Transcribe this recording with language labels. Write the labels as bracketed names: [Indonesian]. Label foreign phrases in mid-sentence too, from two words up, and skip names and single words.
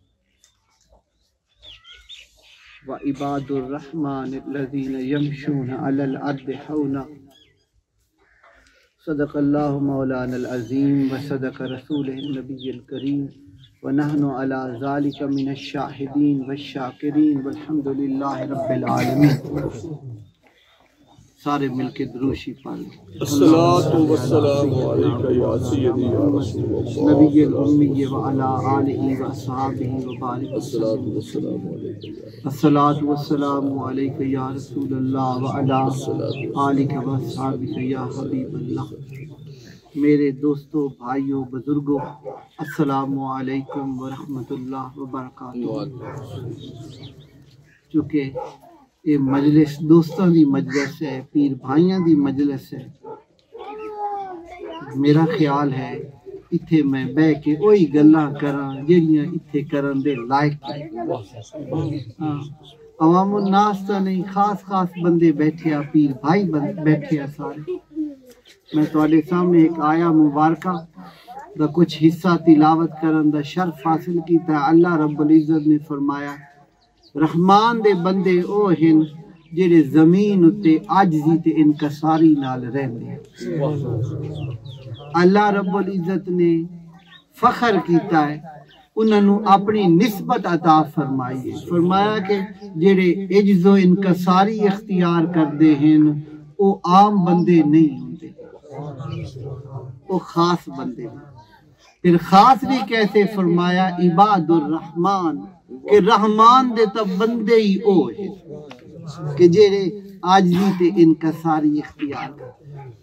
[Arabic] وعباد الرحمن الذین یمشون علی الارض حونا صدق اللہ مولانا العظیم وصدق رسولہ النبی الکریم ونحن على ذلك من الشاہدین والشاکرین والحمد للہ رب العالمین۔ [Punjabi] سارے مل کے دروشی پڑھ [Arabic] الصلاۃ والسلام علیک یا سیدی یا رسول اللہ نبی الامی وعلی آلہ واصحابہ وبارک الصلاۃ والسلام علیک الصلاۃ والسلام علیک یا رسول اللہ وعلی آلہ واصحابہ یا حبیب اللہ۔ [Urdu] میرے دوستوں، بھائیوں، بزرگوں، [Arabic] السلام علیکم ورحمۃ اللہ وبرکاتہ۔ [Punjabi] چونکہ یہ مجلس دوستوں دی مجلس ہے، پیر بھائیاں دی مجلس ہے، میرا خیال ہے اتھے میں بہ کے وہی گلاں کراں جہڑیاں اتھے کرن دے لائق ہیں۔ [Arabic] عوام الناس [Punjabi] تو نہیں، خاص خاص بندے بیٹھے، پیر بھائی بیٹھے سارے۔ میں تواڈے سامنے ایک آیا مبارکہ دا کچھ حصہ تلاوت کرن دا شرف حاصل کیتا۔ [Arabic] اللہ رب العزت [Punjabi] نے فرمایا رحمان دے بندے او ہن جڑے زمین اتے عاجزی تے انکساری نال رہندے ہیں۔ [Arabic] اللہ رب العزت [Punjabi] نے فخر کیتا ہے، انہاں نوں اپنی نسبت عطا فرمائی ہے۔ فرمایا کہ جڑے عجز و انکساری اختیار کردے ہیں او عام بندے نہیں ہوندے، وہ خاص بندے ہیں۔ پھر خاص بھی کیسے فرمایا [Arabic] عباد الرحمن، [Punjabi] کہ رحمان دے تا بندے ہی او ہے کہ جڑے عاجزی تے انکساری اختیار کرتے۔